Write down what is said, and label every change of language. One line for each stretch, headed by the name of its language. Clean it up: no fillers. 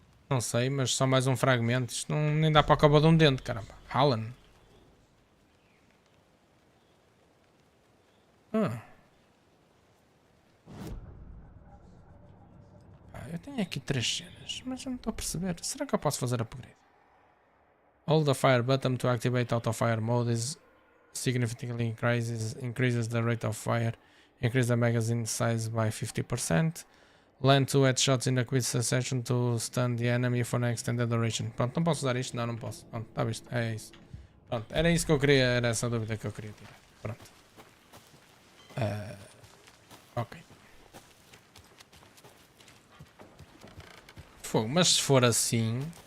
Portuguese: Não sei, mas só mais um fragmento. Isto não, nem dá para a cova de um dente, caramba. Hallen. Eu tenho aqui 3 cenas, mas eu não estou a perceber. Será que eu posso fazer upgrade?
English: Hold the fire button to activate auto fire mode is significantly increases the rate of fire. Increase the magazine size by 50%. Land 2 headshots in a quick succession to stun the enemy for an extended duration.
Portuguese: Pronto, não posso usar isto? Não posso. Pronto, está visto. É isso. Pronto, era isso que eu queria, era essa dúvida que eu queria tirar. Pronto. Ok. Fogo, mas se for assim...